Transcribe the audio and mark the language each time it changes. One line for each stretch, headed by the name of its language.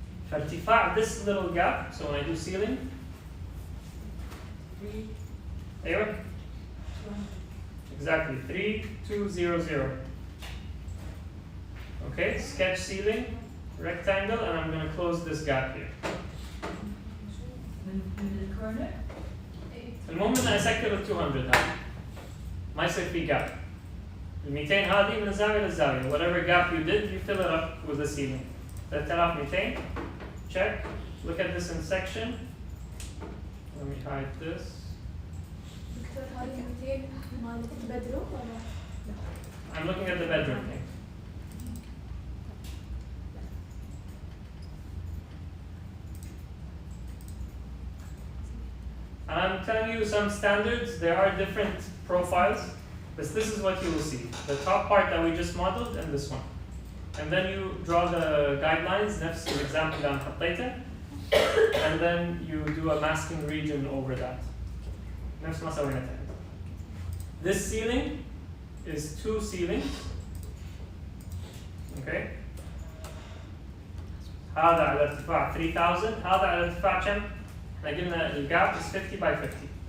Arabic: فارتفاع
English: this little gap, so when I do ceiling ايوه exactly 3200. Okay, sketch ceiling rectangle, and I'm going to close this gap here.
Arabic: المهم ان اسكر ال 200 هذا ما يصير في gap. ال 200 هذه من الزاوية للزاوية.
English: Whatever gap you did, you fill it up with the ceiling. 3200. Check. Look at this in section. Let me hide this.
Arabic: دكتور هذه 200 مال البدروم ولا؟
English: I'm looking at the bedroom thing. And I'm telling you some standards, there are different profiles, but this is what you will see. The top part that we just modeled and this one. And then you draw the guidelines,
Arabic: نفس الexample اللي أنا حطيته,
English: and then you do a masking region over that.
Arabic: نفس ما سوينا تحت.
English: This ceiling is 2 ceilings. Okay.
Arabic: هذا على ارتفاع 3000, هذا على ارتفاع كم؟ احنا قلنا الجاب
English: is 50 by 50.